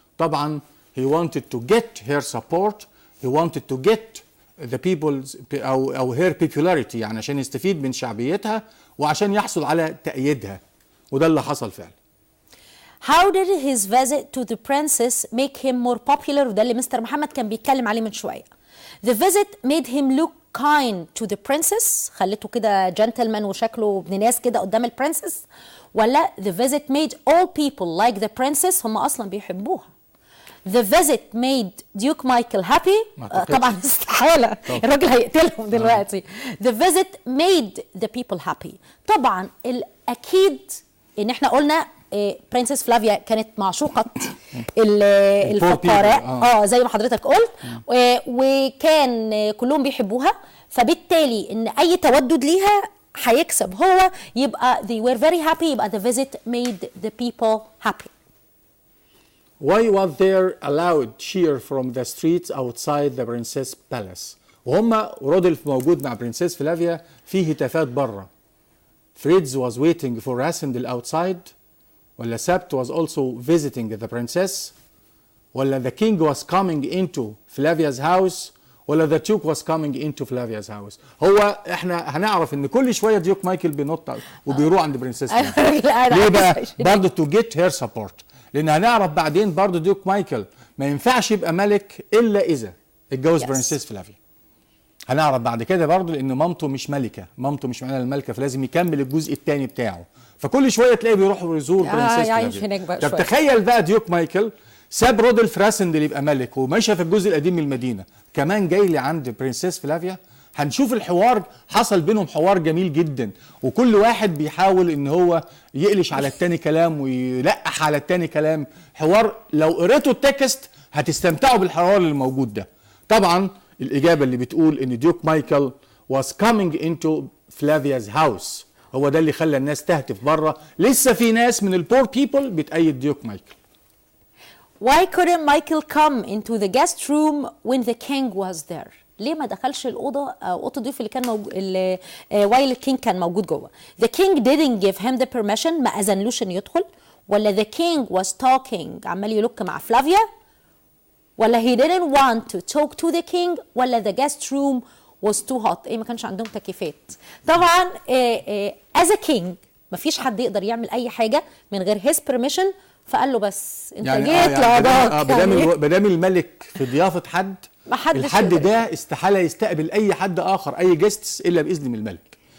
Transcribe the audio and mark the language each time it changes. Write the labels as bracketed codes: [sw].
[ar] طبعا [en] he wanted to get her support، he wanted to get the people's [ar] أو [en] her popularity، [ar] يعني عشان يستفيد من شعبيتها وعشان يحصل على تأييدها، وده اللي حصل فعلا. [en] How did his visit to the princess make him more popular؟ [ar] وده اللي مستر محمد كان بيتكلم عليه من شوية. [en] The visit made him look kind to the princess، [ar] خلته كده جنتلمان وشكله ابن ناس كده قدام البرنسس، ولا [en] the visit made all people like the princess، [ar] هم أصلا بيحبوها. [en] The visit made Duke Michael happy، [ar] طبعا استحالة الراجل هيقتلهم دلوقتي. [en] The visit made the people happy. [ar] طبعا الأكيد إن احنا قلنا برنسس فلافيا كانت معشوقة الفقراء، زي ما حضرتك قلت، وكان كلهم بيحبوها، فبالتالي ان اي تودد ليها هيكسب هو، يبقى [en] they were very happy، [ar] يبقى [en] the visit made the people happy. Why was there a loud cheer from the streets outside the princess palace؟ [ar] وهم رودولف موجود مع برنسس فلافيا في هتافات بره، [en] Fritz was waiting for Rassendyll outside, [ar] ولا سبت [en] was also visiting the princess, [ar] ولا [en] the king was coming into Flavia's house, ولا the duke was coming into Flavia's house. [ar] هو احنا هنعرف ان كل شويه ديوك مايكل بينط وبيروح عند برنسيس فلافيا. ليه بقى؟ برضه [en] to get her support. [ar] لان هنعرف بعدين برضه ديوك مايكل ما ينفعش يبقى ملك الا اذا اتجوز برنسيس فلافيا. هنعرف بعد كده برضه لان مامته مش ملكه، مامته مش معناها الملكه، فلازم يكمل الجزء الثاني بتاعه. فكل شويه تلاقيه بيروح يزور برنسيس فلافيا. طب تخيل بقى ديوك مايكل ساب رودولف راسندل يبقى ملك ومشى في الجزء القديم من المدينه، كمان جاي لي عند برنسيس فلافيا. هنشوف الحوار حصل بينهم حوار جميل جدا، وكل واحد بيحاول ان هو يقلش على التاني كلام ويلقح على التاني كلام. حوار لو قريتوا التكست هتستمتعوا بالحوار اللي موجود ده. طبعا الاجابه اللي بتقول ان ديوك مايكل [en] was coming into Flavia's house، [ar] هو ده اللي خلى الناس تهتف بره. لسه في ناس من [en] البور بيبل [ar] بتأيد ديوك مايكل. [en] Why couldn't Michael come into the guest room when the king was there؟ [ar] ليه ما دخلش الأوضة أوضة الضيوف اللي كان موجود [en] while the king [ar] كان موجود جوه؟ [en] The king didn't give him the permission، [ar] ما أذنلوش إنه يدخل، ولا [en] the king was talking [ar] عمال يلوك مع فلافيا، [en] ولا he didn't want to talk to the king، ولا the guest room was too hot. [ar] ما كانش عندهم تكييفات. طبعا [en] as a king [ar] ما فيش حد يقدر يعمل أي حاجة من غير [en] his permission، [ar] فقال له بس انت يعني جيت لقضاك. بدام الملك في ضيافه حد، الحد ده استحاله يستقبل اي حد اخر، اي جيستس الا باذن من الملك.